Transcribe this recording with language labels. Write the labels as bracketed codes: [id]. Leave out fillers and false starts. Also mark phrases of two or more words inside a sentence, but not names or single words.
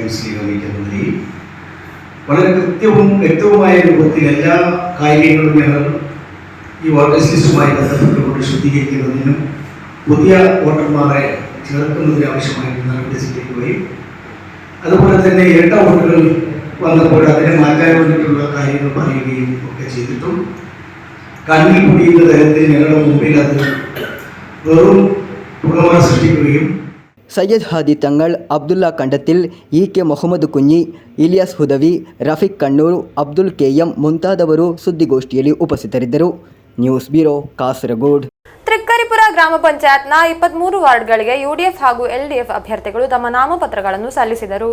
[ml] മുസ്ലിം കമ്മിറ്റി എന്ന നിലയിൽ വളരെ കൃത്യവും വ്യക്തവുമായ രൂപത്തിൽ എല്ലാ കാര്യങ്ങളും ഞങ്ങൾ ഈ വോട്ടേഴ്സ് ലിസ്റ്റുമായി ബന്ധപ്പെട്ടുകൊണ്ട് ശുദ്ധീകരിക്കുന്നതിനും പുതിയ വോട്ടർമാരെ ചേർക്കുന്നതിന് ആവശ്യമായിട്ട് നടപടി സ്വീകരിക്കുകയും അതുപോലെ തന്നെ ഇരട്ട വോട്ടുകൾ വന്നപ്പോൾ അതിനെ മാറ്റാൻ വേണ്ടിയിട്ടുള്ള കാര്യങ്ങൾ പറയുകയും ഒക്കെ ചെയ്തിട്ടും കണ്ണിൽ പൊടിയുന്ന തരത്തിൽ ഞങ്ങളുടെ മുമ്പിൽ അത് വെറും പുകമറ സൃഷ്ടിക്കുകയും [kn] ಸೈಯದ್ ಹಾದಿ ತಂಗಳ್, ಅಬ್ದುಲ್ಲಾ ಕಂಡತಿಲ್, ಇಕೆ ಮೊಹಮ್ಮದ್ ಕುಂಜಿ, ಇಲಿಯಾಸ್ ಹುದವಿ, ರಫೀಕ್ ಕಣ್ಣೂರು, ಅಬ್ದುಲ್ ಕೆಎಂ ಮುಂತಾದವರು ಸುದ್ದಿಗೋಷ್ಠಿಯಲ್ಲಿ ಉಪಸ್ಥಿತರಿದ್ದರು. [en] News Bureau, ಕಾಸರಗೋಡು. [kn] ತ್ರಿಕ್ಕರಿಪುರ ಗ್ರಾಮ ಪಂಚಾಯತ್ನ 23 ವಾರ್ಡ್ಗಳಿಗೆ ಯುಡಿಎಫ್ ಹಾಗೂ ಎಲ್ಡಿಎಫ್ ಅಭ್ಯರ್ಥಿಗಳು ತಮ್ಮ ನಾಮಪತ್ರಗಳನ್ನು ಸಲ್ಲಿಸಿದರು.